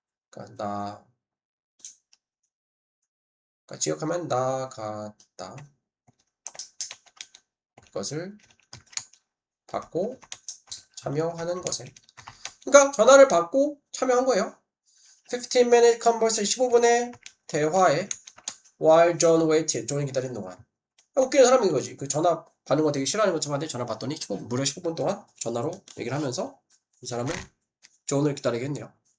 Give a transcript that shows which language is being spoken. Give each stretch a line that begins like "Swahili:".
Korean: 그러니까 지역하면 나갔다. 그것을 받고 참여하는 것에. 그러니까 전화를 받고 참여한 거예요.
English: 15-minute conversation.
Korean: 15분의 대화에
English: while John waited.
Korean: 존이 기다린 동안. 웃기는 사람인 거지. 그 전화 받는 거 되게 싫어하는 것처럼 한데 전화 받더니 무려 15분 동안 전화로 얘기를 하면서 이 사람은 존을 기다리게 했네요.